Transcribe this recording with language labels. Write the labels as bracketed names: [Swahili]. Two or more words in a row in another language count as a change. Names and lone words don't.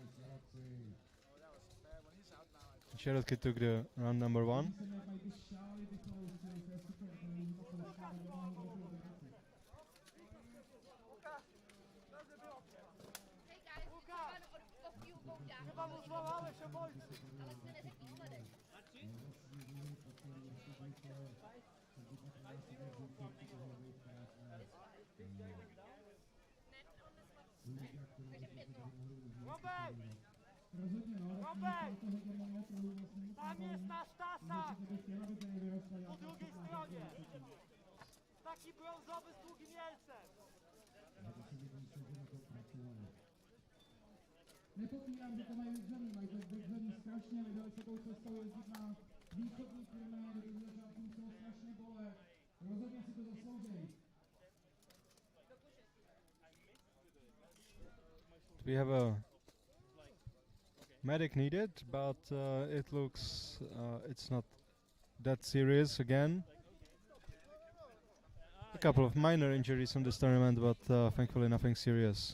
[English] Sierotki took the round number 1. [Polish] Chyba mu złamałeś obojcy. [Czech] Ale jste neřekl výsledek. [Polish] Robek! Robek! Tam jest nasz tasak! Po drugiej stronie! Taki brązowy z długim jelcem! [Czech] Nepopírám, že to mají vydřený strašně, vydali se tou cestou jezdit na východní turné, kde to začátku muselo strašně bolet. Rozhodně si to zasloužej. [English] We have a medic needed, but it looks it's not that serious again. A couple of minor injuries on this tournament, but thankfully nothing serious.